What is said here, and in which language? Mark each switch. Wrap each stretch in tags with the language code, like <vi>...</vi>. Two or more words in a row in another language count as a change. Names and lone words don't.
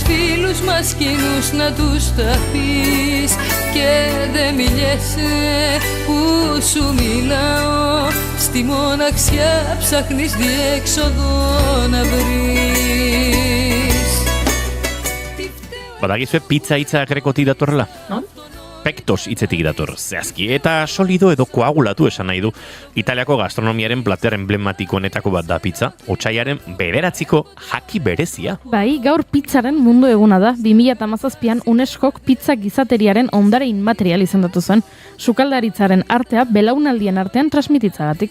<el>φίλους μας κοινούς να τους τα πεις και δε μιλιέσαι που σου μιλάω, στη μοναξιά ψάχνεις διέξοδο να βρεις.</el> <eu>Badakizue pizza hitza grekotik datorrela? No? Pektos hitzetik dator zehazki, eta solido edo koagulatu esan nahi du. Italiako gastronomiaren plater emblematikoenetako bat da pizza, otsaiaren 9 jaki berezia. Bai, gaur pizzaren mundu eguna da. 2017an UNESCOk pizza gizateriaren ondare inmaterial izendatu zen, sukaldaritzaren artea belaunaldien artean transmititzagatik.</eu>